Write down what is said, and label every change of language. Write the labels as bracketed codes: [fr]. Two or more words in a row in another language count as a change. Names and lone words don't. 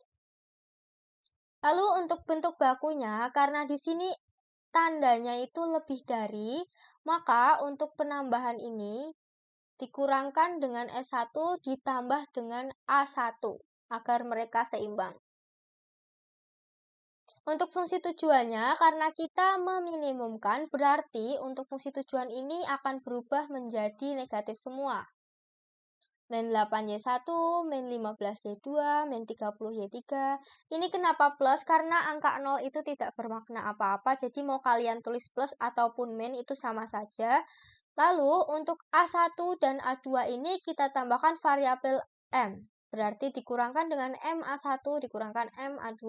[id] Lalu untuk bentuk bakunya, karena di sini tandanya itu lebih dari, maka untuk penambahan ini dikurangkan dengan S1 ditambah dengan A1 agar mereka seimbang. Untuk fungsi tujuannya, karena kita meminimumkan, berarti untuk fungsi tujuan ini akan berubah menjadi negatif semua. Min 8Y1, min 15Y2, min 30Y3. Ini kenapa plus? Karena angka 0 itu tidak bermakna apa-apa, jadi mau kalian tulis plus ataupun min itu sama saja. Lalu untuk A1 dan A2 ini kita tambahkan variabel M. Berarti dikurangkan dengan M A1 dikurangkan M A2.